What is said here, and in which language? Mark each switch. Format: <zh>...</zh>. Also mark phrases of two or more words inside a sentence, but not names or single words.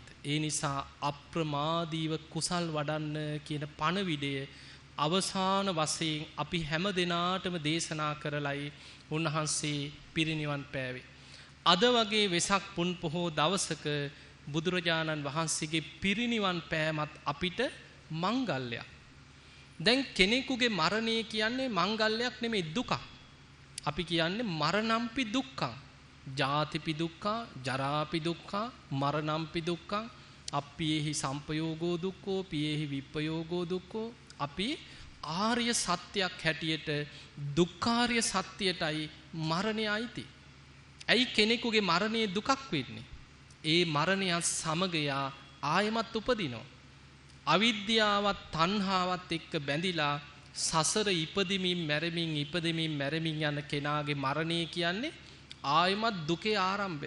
<si>ඒ නිසා අප්‍රමාදීව කුසල් වඩන්න කියන පණවිඩය අවසාන වශයෙන් අපි හැම දිනාටම දේශනා කරලයි උන්වහන්සේ පිරිනිවන් පෑවේ. අද වගේ වෙසක් පුන් පොහෝ දවසක බුදුරජාණන් වහන්සේගේ පිරිනිවන් පෑමත් අපිට මංගල්‍යයක්. දැන් කෙනෙකුගේ මරණය කියන්නේ මංගල්‍යයක් නෙමෙයි දුකක්. අපි කියන්නේ</si> <pi>මරණම්පි දුක්ඛං. ජාතිපි දුක්ඛා, ජරාපි දුක්ඛා, මරණම්පි දුක්ඛං. අප්පියේහි සම්පයෝගෝ දුක්ඛෝ, පියේහි විප්පයෝගෝ දුක්ඛෝ.</pi> <si>අපි ආර්ය සත්‍යයක් හැටියට දුක්ඛාර්ය සත්‍යයටයි මරණය අයිති. ඇයි කෙනෙකුගේ මරණය දුකක් වෙන්නේ? ඒ මරණයත් සමග ආයමත් උපදිනවා. අවිද්‍යාවත් තණ්හාවත් එක්ක බැඳිලා සසර ඉපදෙමින් මැරෙමින් යන කෙනාගේ මරණය කියන්නේ ආයමත් දුකේ ආරම්භය.</si>